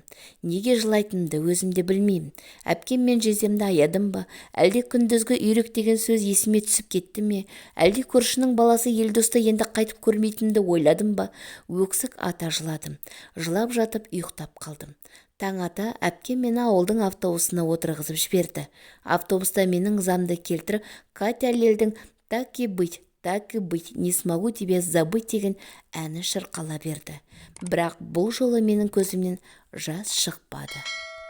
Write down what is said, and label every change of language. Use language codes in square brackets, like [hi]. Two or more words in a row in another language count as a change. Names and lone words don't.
[kk] Неге жылайтынымды өзім де білмеймін. Әпкем мен жездемді аядым ба, әлде күндізгі үйрек деген сөз есіме түсіп кетті ме, әлде көршінің баласы Елдосты енді қайтып көрмейтінімді ойладым ба, өксік ата жыладым. Жылап жатып ұйықтап қалдым. Таң ата әпкем мені ауылдың автобусына отырғызып жіберді. Автобуста менің ызамды келтіріп, Катя Лельдің [ru] «Так и быть, не смогу тебя забыть» [kk] деген әні шырқала берді. Бірақ бұл жолы менің көзімнен жас шықпады.